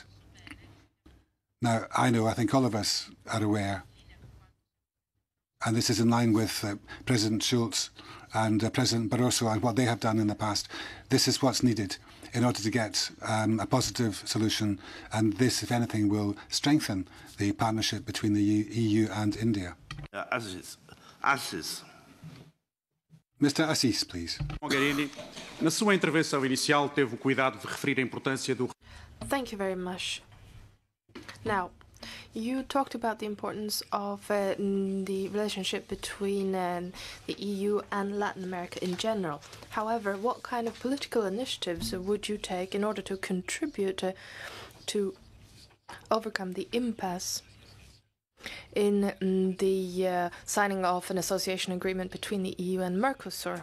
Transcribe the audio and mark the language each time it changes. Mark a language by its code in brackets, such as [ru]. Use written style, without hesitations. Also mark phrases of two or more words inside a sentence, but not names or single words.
[en] Now, I think all of us are aware, and this is in line with President Schulz and President Barroso and what they have done in the past. This is what's needed. in order to get a positive solution, and this, if anything, will strengthen the partnership between the EU and India. Assis. Mr. Assis, please. [pt] Mogherini, na sua intervenção inicial teve o cuidado de referir a importância do... [en] Thank you very much. Now, you talked about the importance of the relationship between the EU and Latin America in general. However, what kind of political initiatives would you take in order to contribute to overcome the impasse in the signing of an association agreement between the EU and Mercosur?